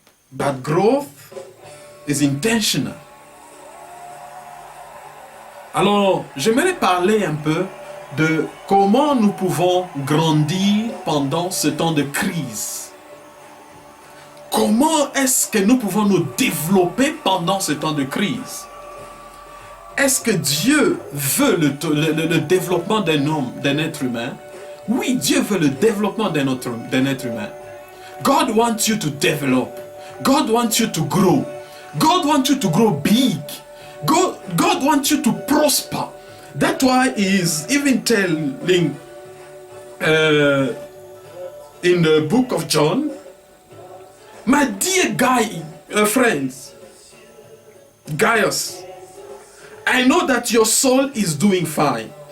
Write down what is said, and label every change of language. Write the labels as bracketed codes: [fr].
[en] But growth is intentional. [fr] Alors, j'aimerais parler un peu de comment nous pouvons grandir pendant ce temps de crise. Comment est-ce que nous pouvons nous développer pendant ce temps de crise? Est-ce que Dieu veut le développement d'un homme, d'un être humain? Oui, Dieu veut le développement d'un être humain. [en] God wants you to develop. God wants you to grow. God wants you to grow big. God wants you to prosper. That's why He is even telling in the book of John, my dear friends, Gaius, I know that your soul is doing fine.